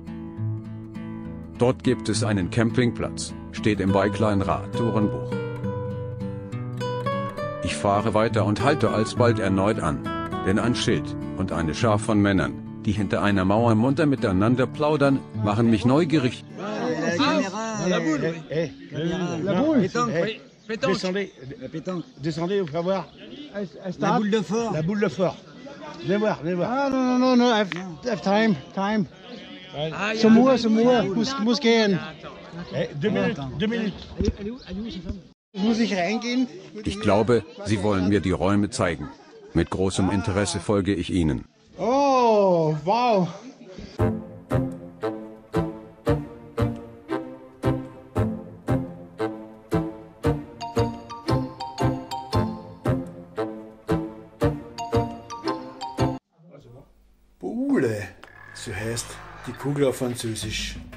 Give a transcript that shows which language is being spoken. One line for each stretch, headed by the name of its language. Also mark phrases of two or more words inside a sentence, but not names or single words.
German: Dort gibt es einen Campingplatz, steht im Bike-Line-Radtourenbuch. fahre weiter und halte alsbald erneut an. Denn ein Schild und eine Schar von Männern, die hinter einer Mauer munter miteinander plaudern, machen mich neugierig.
French: Descendez, vous voir. La boule de fort. La boule de fort. Venez voir, venez voir.
English: Ah, no, I've time. Some more,
German: muss gehen. 2 Minuten, 2 Minuten. Muss ich reingehen? Ich glaube, sie wollen mir die Räume zeigen. Mit großem Interesse folge ich ihnen. Oh, wow. Boule, so heißt die Kugel auf Französisch.